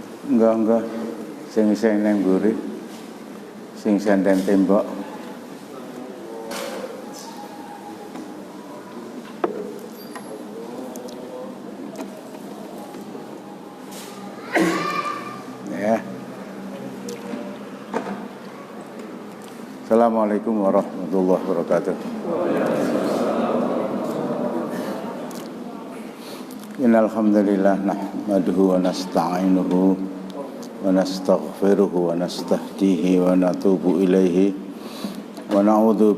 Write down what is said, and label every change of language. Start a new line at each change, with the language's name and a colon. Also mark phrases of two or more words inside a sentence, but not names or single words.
Javanese: Enggak. Sing nang mburi. Sing senden tembok. Ya.
Arabic: السلام عليكم ورحمة الله وبركاته. إن الحمد لله نحمده ونستعينه ونستغفره ونستهديه ونتوب إليه ونعوذ